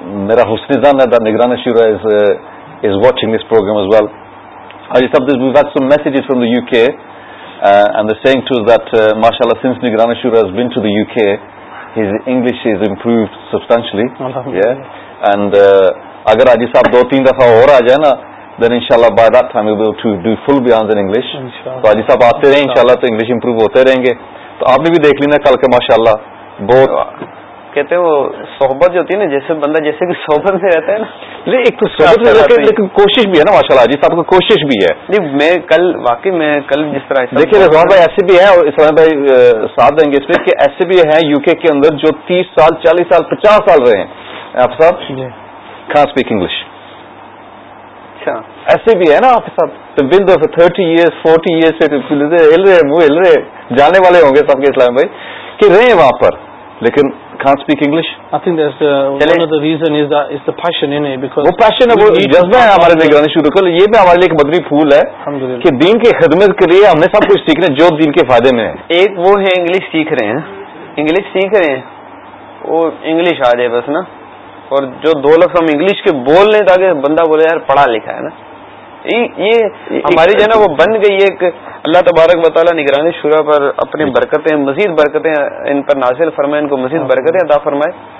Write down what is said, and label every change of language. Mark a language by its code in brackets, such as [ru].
[ur] Mera husn zan hai [en] that Nigranashura is watching this program as well. I just have this, we've had some messages from the UK and they're saying to us that mashallah, since Nigranashura has been to the UK, his English has improved substantially. Yeah, and [ur] اگر حاجی صاحب دو تین دفعہ اور آ جائے نا [en] دین ان شاء اللہ by that time we'll to do full بیانز ان انگلش۔ [ur] تو حاجی صاحب آتے رہے ان شاء اللہ تو انگلش امپروو ہوتے رہیں گے۔ تو آپ نے بھی دیکھ لینا کل کے ماشاء اللہ بہت کہتے ہو صحبت جو ہوتی ہے نا، جیسے بندہ جیسے کہ صحبت میں رہتا ہے نا، ایک تو صحبت میں رہتا ہے لیکن کوشش بھی ہے نا ماشاء اللہ، حاجی صاحب کو کوشش بھی ہے۔ نہیں میں کل واقعی میں کل جس طرح دیکھیے رضوان بھائی ایسے بھی ہے، اور اسلام بھائی ساتھ دیں گے اس میں، کہ ایسے بھی ہیں یو کے کے اندر جو 30 سال 40 سال 50 سال رہے ہیں آپ صاحب، [en] can't speak English. [ur] اچھا ایسے بھی ہے نا آپ سب، تو بند 30 years 40 years سے ہل رہے جانے والے ہوں گے سب کے اسلام بھائی کہ رہے وہاں پر لیکن [en] can't speak English. I think that's one of the reason is that it's the passion in it, because [ur] وہ passion ہے، وہ جذبہ ہے ہمارے نگران شروع کر، یہ بھی ہمارے لیے ایک مدنی پھول ہے کہ دین کی خدمت کے لیے ہم نے سب کچھ سیکھنا جو دین کے فائدے میں ہے۔ ایک وہ ہے انگلش سیکھ رہے ہیں وہ انگلش آ جائے بس نا، اور جو دو لفظ ہم انگلش کے بول لیں تاکہ بندہ بولے یار پڑھا لکھا ہے نا، یہ ہماری جو ہے نا وہ بن گئی ایک، اللہ تبارک و تعالیٰ نگرانی شورا پر اپنی برکتیں مزید برکتیں ان پر نازل فرمائے، ان کو مزید برکتیں عطا فرمائے